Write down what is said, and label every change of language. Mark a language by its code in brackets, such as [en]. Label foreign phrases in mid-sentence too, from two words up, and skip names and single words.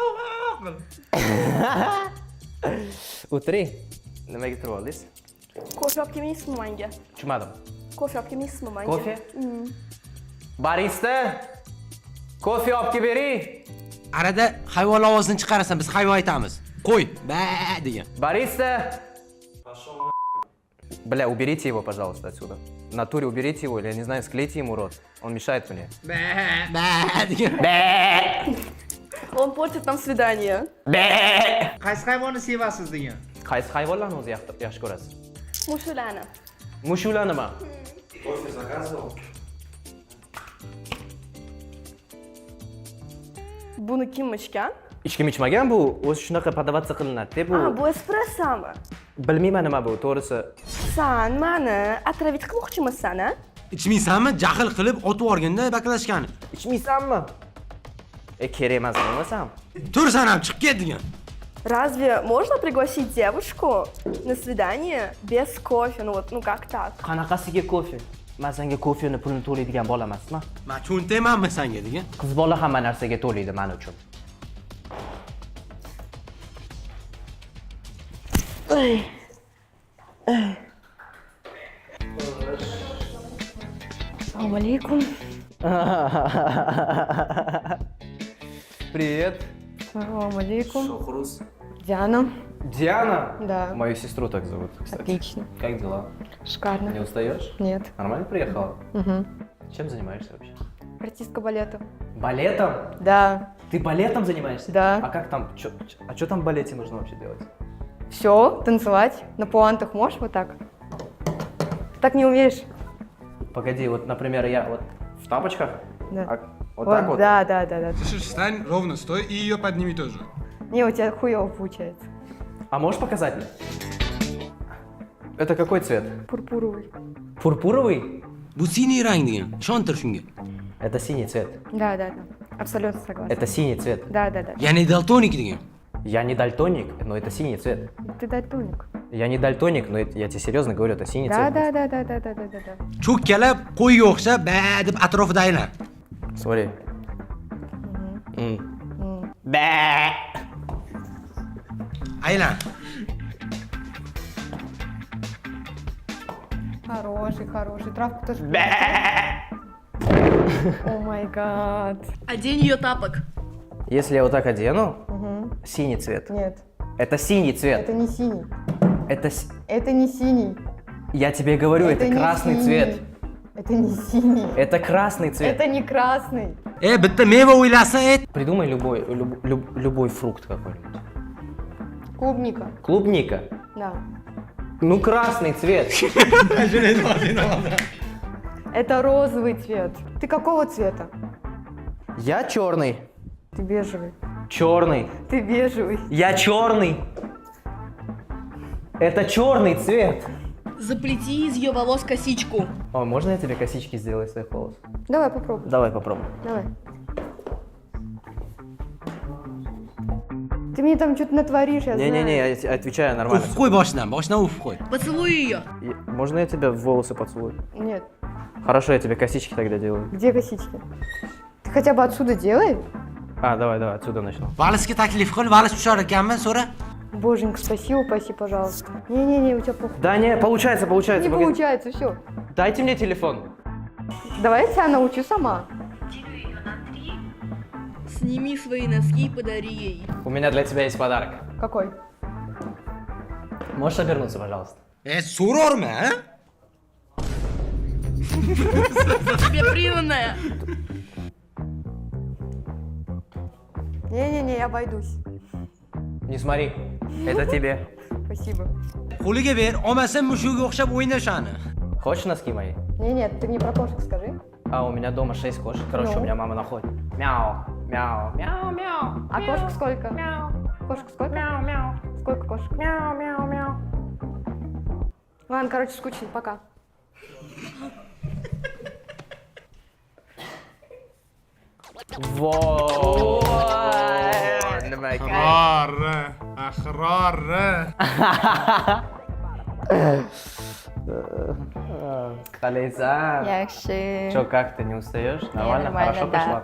[uz] O'tiring. Nimaga turib oldingiz? Kofe olib kelmaysizmi menga? Tushunmadim. Kofe olib kelmaysizmi menga? Kofe? Barista. Kofe olib kelib bering. Arada hayvon ovozini chiqarasan, biz hayvon aytamiz. Qo'y, ba degan. [ru] Бариста! Бля, уберите его, пожалуйста, отсюда. В натуре уберите его, или, я не знаю, склейте ему рот. Он мешает мне. [uz] Ba degan. [ru] Он портит нам свидание. [uz] Qaysi hayvonni sevasiz degan. Qaysi hayvonlarni o'zi yaxshi ko'rasiz? Mushulani. Mushularnimi? Buni kim ichgan? Hech kim ichmagan bu, o'zi shunaqa podavatsiya qilinadi-da bu. Bu espressomi? Bilmayman nima bu, to'g'risi. Sen meni otravit qilmoqchimisan, a? Ichmaysanmi? Jahl qilib otib yuborganda baklashgan. Ichmaysanmi? Kerak emas bo'lmasam. Tursan ham chiqib ket degan. [ru] Разве можно пригласить девушку на свидание без кофе? Ну как так? [uz] Qanaqasiga kofe? Men senga kofeni pulini to'laydigan bola emasman. Men cho'ntaymanmi senga degan. Qiz bola hamma narsaga to'laydi men uchun. Assalomu alaykum. [ru] Привет. [uz] Assalomu alaykum. [ru] Шохрус. Диана. Диана? Да. Мою сестру так зовут, кстати. Отлично. Как дела? Шикарно. Не устаешь? Нет. Нормально приехала? Угу. Чем занимаешься вообще? Артистка балета. Балетом? Да. Ты балетом занимаешься? Да. А как там, что там в балете нужно вообще делать? Все, танцевать. На пуантах можешь вот так? Ты так не умеешь? Погоди, вот, например, я вот в тапочках, Да. а вот так вот? Да. Слышишь, встань ровно, стой и ее подними тоже. Не, у тебя хуёво получается. А можешь показать мне? Это какой цвет? Пурпуровый. Пурпуровый? [uz] Bu siniy rang degan. Ishontir shunga. [ru] Это синий цвет. Да. Абсолютно согласна. Это синий цвет. Да. [uz] Ya'ni daltonik degan. [ru] Я не дальтоник, но это синий цвет. Ты дальтоник. Я не дальтоник, но я тебе серьезно говорю, это синий Да. цвет. [uz] Cho'kkalab qo'yga o'xshab ba deb atrofida aylan. [ru] Смотри. Бэ. [uz] Aylan. [ru] Хороший. Травку тоже. [en] Oh my god. [ru] Одень ее тапок. Если я вот так одену, синий цвет. Нет, Это синий цвет. это не синий. Это Не синий. Я тебе говорю, это не красный синий. цвет. Это не синий. Это красный цвет. Это не красный. [uz] Bitta meva o'ylasa ayt. [ru] Придумай любой фрукт какой-нибудь. Клубника. Клубника. Да. Ну, красный цвет. Это розовый цвет. Ты какого цвета? Я черный. Ты бежевый. Черный. Ты бежевый. Я черный. Это черный цвет. Заплети из ее волос косичку. О, можно я тебе косички сделаю из своих волос? Давай попробуй. Давай попробуем. Давай. Ты мне там что-то натворишь, я знаю. Не-не-не, я отвечаю нормально. [uz] Uf qo'y boshidan uf qo'y. [ru] Поцелуй ее. Можно я тебя в волосы поцелую? Нет. Хорошо, я тебе косички тогда делаю. Где косички? Ты хотя бы отсюда делай. А, давай, отсюда начну. [uz] Valsga taklif qil, vals tushar ekanmi, so'ra. [ru] Боженька, спаси, упаси, пожалуйста. Не, у тебя плохо. Да не, получается. Не погоди. получается, все. Дайте мне телефон. Давай я тебя научу сама. Сними свои носки и подари ей. У меня для тебя есть подарок. Какой? Можешь обернуться, пожалуйста? [uz] So'rorma, ha? [ru] Тебе приданная. Не-не-не, я обойдусь. Не смотри, это тебе. Спасибо. [uz] Qo'liga ber, olmasam mushuga o'xshab o'ynashani. [ru] Хочешь носки мои? Не, нет, ты мне про кошек скажи. А, у меня дома 6 кошек. Короче, Ну? у меня мама находит. Мяу, мяу, мяу, мяу. А кошек сколько? Мяу. Кошек сколько? Мяу, мяу. Сколько кошек? Мяу, мяу, мяу. Ладно, короче, скучно, пока. [uz] Nima ekan? Ahrori. [kk] Қалайсың? [uz] Якши. [ru] Чё, как ты, не устаешь? Нормально? Хорошо да. пошла?